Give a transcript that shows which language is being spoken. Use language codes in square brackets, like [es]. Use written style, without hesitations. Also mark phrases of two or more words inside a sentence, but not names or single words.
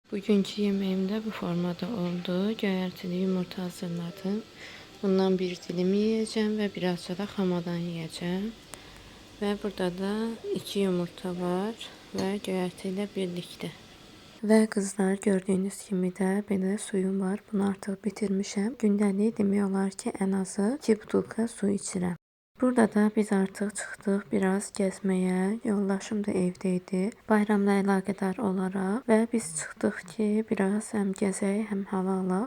[tr] Bugünkü yemeğim de bu formada oldu. Göyertili yumurta hazırladım. Bundan bir dilim yiyeceğim ve birazca da hamadan yiyeceğim. Ve burada da 2 yumurta var ve göyertiyle birlikte. Ve kızlar, gördüğünüz kimi de [az] belə suyum var. Bunu artıq bitirmişəm. Gündəlik demək olar ki, ən azı 2 butulka su içirəm. Burada da biz artıq çıxdıq biraz gəzməyə. Yoldaşım da evdəydi. Bayramla əlaqədar olaraq və biz çıxdıq ki, biraz həm gəzək, həm hava alaq.